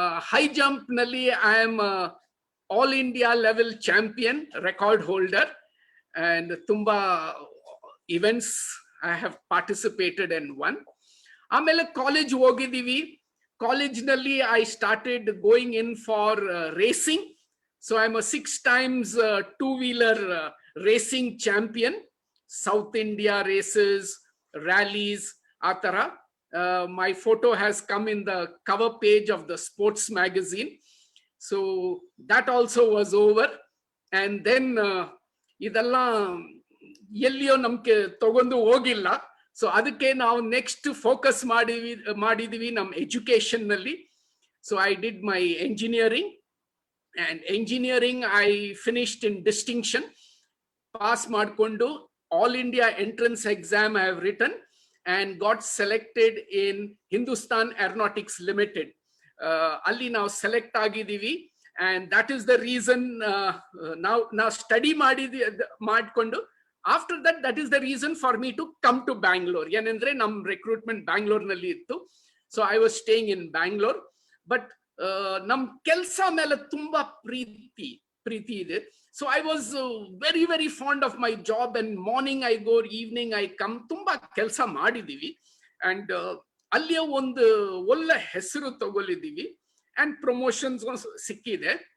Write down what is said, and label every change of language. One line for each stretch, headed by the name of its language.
English: High jump nalli I am all India level champion, record holder, and
Kannada: tumba
English: events I have participated and won.
Kannada: ಆಮೇಲೆ college ಹೋಗಿದ್ದೀವಿ.
English: ಕಾಲೇಜ್ನಲ್ಲಿ I started going in for racing. So I am 6 times two-wheeler racing champion, South India races, rallies,
Kannada: ಆ ಥರ.
English: My photo has come in the cover page of the sports magazine. So that also was over. And then
Kannada: ಇದೆಲ್ಲ ಎಲ್ಲಿಯೋ ನಮ್ಗೆ ತಗೊಂಡು ಹೋಗಿಲ್ಲ. So ಅದಕ್ಕೆ ನಾವು next focus ಮಾಡಿದೀವಿ ನಮ್ಮ ಎಜುಕೇಶನ್ ನಲ್ಲಿ.
English: So I did my engineering, and engineering I finished in distinction.
Kannada: Pass ಮಾಡಿಕೊಂಡು
English: All India entrance exam I have written and got selected in Hindustan aeronautics limited.
Kannada: ಅಲ್ಲಿ ನಾವು ಸೆಲೆಕ್ಟ್ ಆಗಿದ್ದೀವಿ.
English: and that is the reason
Kannada: ನಾವು study ಮಾಡಿಕೊಂಡು
English: after that, that is the reason for me to come to Bangalore.
Kannada: ಏನಂದ್ರೆ ನಮ್ recruitment Bangalore ನಲ್ಲಿ ಇತ್ತು.
English: So I was staying in Bangalore.
Kannada: But ನಮ್ ಕೆಲ್ಸ ಮೇಲೆ ತುಂಬಾ ಪ್ರೀತಿ ಇದೆ.
English: So I was very very fond of my job, and morning I go, evening I come.
Kannada: ತುಂಬಾ ಕೆಲಸ ಮಾಡಿದೀವಿ ಅಂಡ್ ಅಲ್ಲಿಯ ಒಂದು ಒಳ್ಳೆ ಹೆಸರು ತಗೊಳಿದೀವಿ ಅಂಡ್ ಪ್ರಮೋಷನ್ಸ್ ಸಿಕ್ಕಿದೆ.